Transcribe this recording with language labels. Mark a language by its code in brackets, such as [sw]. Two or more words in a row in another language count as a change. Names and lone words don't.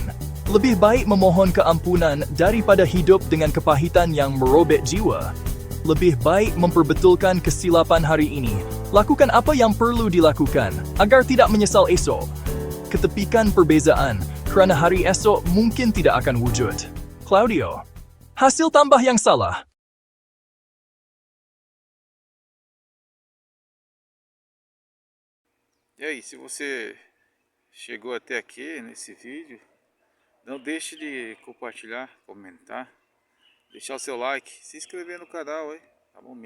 [ms] Lebih baik memohon keampunan daripada hidup dengan kepahitan yang merobek jiwa. Lebih baik memperbetulkan kesilapan hari ini. Lakukan apa yang perlu dilakukan agar tidak menyesal esok. Ketepikan perbezaan kerana hari esok mungkin tidak akan wujud. Claudio. Hasil tambah yang salah. [pt] E aí, se você chegou até aqui nesse vídeo, não deixe de compartilhar, comentar, deixar o seu like, se inscrever no canal, hein?